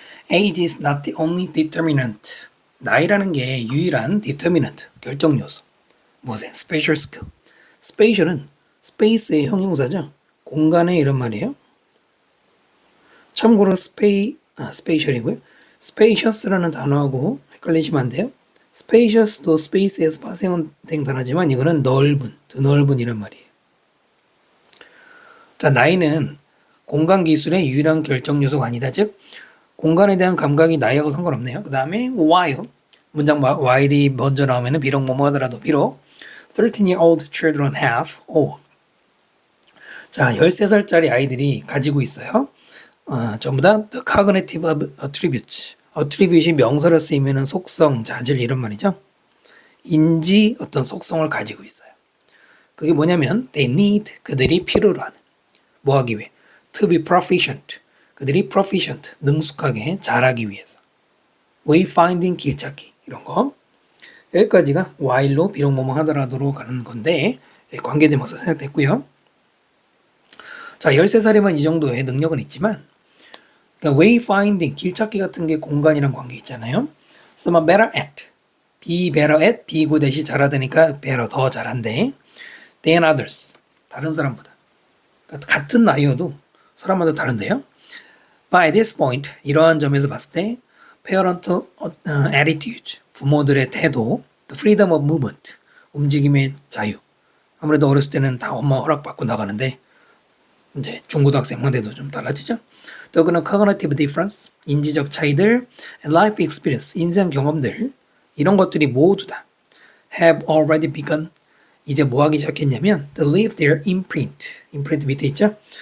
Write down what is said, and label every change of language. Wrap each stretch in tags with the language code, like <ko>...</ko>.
<en>Age is not the only determinant.</en> <ko>나이라는 게 유일한 determinant, 결정 요소. 무엇에?</ko> <en>Spatial skill.</en> <ko>spatial은 space의 형용사죠. 공간의 이런 말이에요. 참고로 spatial이고요. spacious라는 단어하고 헷갈리시면 안 돼요. spacious도 space에서 파생된 단어지만 이거는 넓은, 드넓은 이런 말이에요. 자, 나이는 공간 기술의 유일한 결정 요소가 아니다. 즉, 공간에 대한 감각이 나이하고 상관없네요. 그 다음에 while, 문장 while이 먼저 나오면 비록 뭐뭐 하더라도 비록</ko> <en>13-year-old children have all.</en> <ko>자, 13살짜리 아이들이 가지고 있어요. 전부 다</ko> <en>the cognitive attributes.</en> <ko>attribute이 명사로 쓰이면 속성, 자질 이런 말이죠. 인지 어떤 속성을 가지고 있어요. 그게 뭐냐면</ko> <en>they need,</en> <ko>그들이 필요로 하는. 뭐 하기 위해?</ko> <en>to be proficient.</en> <ko>그들이 proficient, 능숙하게 잘하기 위해서. wayfinding, 길찾기 이런 거. 여기까지가 while로 비록 뭐뭐 하더라도로 가는 건데 관계대명사 생략됐고요. 자, 13살이면 이 정도의 능력은 있지만 그러니까 wayfinding, 길찾기 같은 게 공간이랑 관계 있잖아요.</ko> <en>Some are better at, be better at, be good at이</en> <ko>잘하다니까</ko> <en>better,</en> <ko>더 잘한대.</ko> <en>than others,</en> <ko>다른 사람보다. 그러니까 같은 나이여도 사람마다 다른데요.</ko> <en>By this point,</en> <ko>이러한 점에서 봤을 때</ko> <en>parental attitude,</en> <ko>부모들의 태도,</ko> <en>the freedom of movement,</en> <ko>움직임의 자유. 아무래도 어렸을 때는 다 엄마 허락받고 나가는데 이제 중고등학생만 돼도 좀 달라지죠. 또 그는</ko> <en>cognitive difference,</en> <ko>인지적 차이들,</ko> <en>and life experience,</en> <ko>인생 경험들 이런 것들이 모두 다</ko> <en>have already begun.</en> <ko>이제 뭐 하기 시작했냐면</ko> <en>to leave their imprint.</en> <ko>imprint 밑에 있죠?</ko>